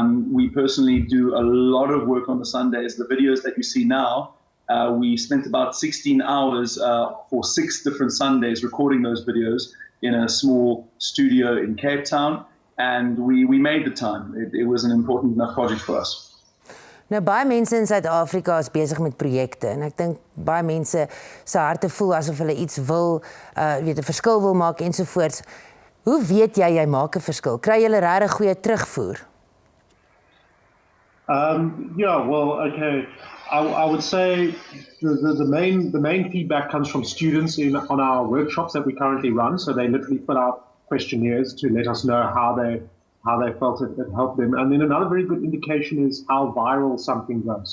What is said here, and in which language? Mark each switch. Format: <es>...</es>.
<en>We personally do a lot of work on the Sundays. The videos that you see now, we spent about 16 hours for 6 different Sundays recording those videos in a small studio in Cape Town, and we made the time. It was an important enough project for us.</en> <af>Nou, baie mense in Suid-Afrika is besig met projekte en ek dink baie mense se harte voel asof hulle iets wil, 'n verskil wil maak ensovoorts. Hoe weet jy maak 'n verskil? Kry jy regtig goeie terugvoer?</af> <en>Yeah, well, okay. I would say the main feedback comes from students on our workshops that we currently run. So they literally fill out questionnaires to let us know how they felt it helped them. And then another very good indication is how viral something goes.</en>